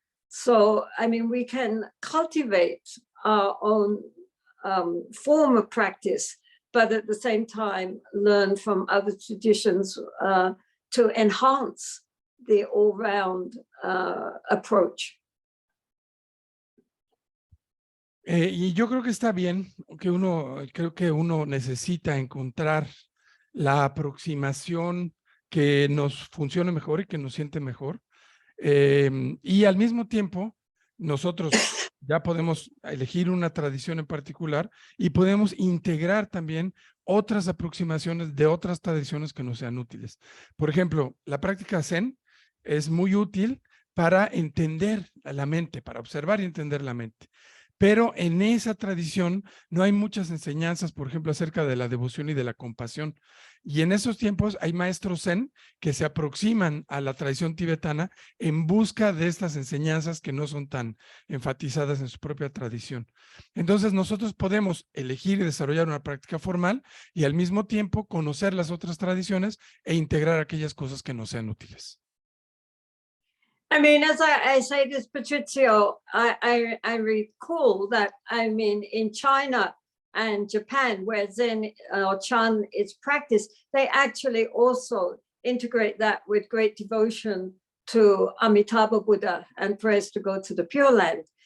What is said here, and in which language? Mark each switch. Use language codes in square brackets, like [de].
[en] So, I mean, we can cultivate our own form of practice, but at the same time, learn from other traditions to enhance the all-round approach. [es] Y yo creo que está bien, creo que uno necesita encontrar la aproximación que nos funcione mejor y que nos siente mejor. Y al mismo tiempo, nosotros ya podemos elegir una tradición en particular y podemos integrar también otras aproximaciones de otras tradiciones que nos sean útiles. Por ejemplo, la práctica Zen es muy útil para entender la mente, para observar y entender la mente. Pero en esa tradición no hay muchas enseñanzas, por ejemplo, acerca de la devoción y de la compasión. Y en esos tiempos hay maestros Zen que se aproximan a la tradición tibetana en busca de estas enseñanzas que no son tan enfatizadas en su propia tradición. Entonces nosotros podemos elegir y desarrollar una práctica formal y al mismo tiempo conocer las otras tradiciones e integrar aquellas cosas que nos sean útiles. [en] I mean, as I say this, Patrizio, I recall that, I mean, in China and Japan, where Zen or Chan is practiced, they actually also integrate that with great devotion to Amitabha Buddha and prayers to go to the Pure Land.